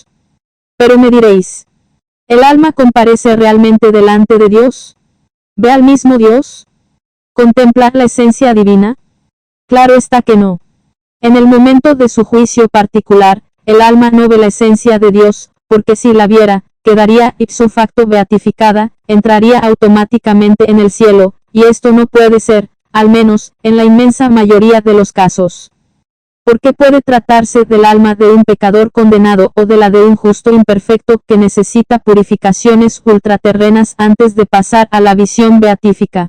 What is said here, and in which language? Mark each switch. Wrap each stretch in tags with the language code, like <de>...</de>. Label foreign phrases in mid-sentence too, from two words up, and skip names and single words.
<es>Pero me diréis, ¿el alma comparece realmente delante de Dios? ¿Ve al mismo Dios? ¿Contempla la esencia divina? Claro está que no. En el momento de su juicio particular, el alma no ve la esencia de Dios, porque si la viera, quedaría</es> <la>ipso facto</la> <es>beatificada, entraría automáticamente en el cielo, y esto no puede ser, al menos, en la inmensa mayoría de los casos. Porque puede tratarse del alma de un pecador condenado o de la de un justo imperfecto que necesita purificaciones ultraterrenas antes de pasar a la visión beatífica.</es>